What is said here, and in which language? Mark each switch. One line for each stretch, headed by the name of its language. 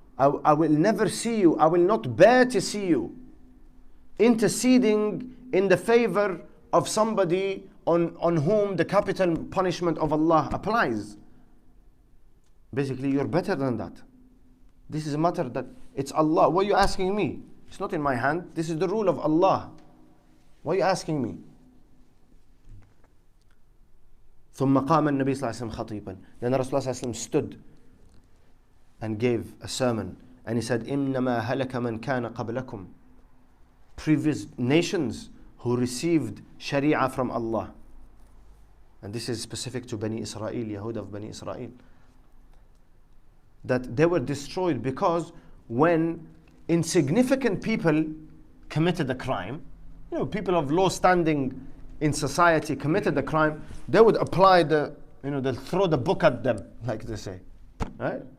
English: I will never see you, I will not bear to see you interceding in the favor of somebody on whom the capital punishment of Allah applies. Basically, you're better than that. This is a matter that it's Allah. What are you asking me? It's not in my hand. This is the rule of Allah. Why are you asking me?
Arabic: ثم قام النبي صلى الله عليه وسلم خطيبا.
English: Then Rasulullah
Arabic: صلى الله عليه وسلم
English: stood and gave a sermon, and he said,
Arabic: إنما هلك من كان قبلكم.
English: Previous nations who received Sharia from Allah, and this is specific to Bani Israel, Yahud of Bani Israel, that they were destroyed because when insignificant people committed a crime, people of low standing in society committed a crime, they would apply they'll throw the book at them, like they say, right?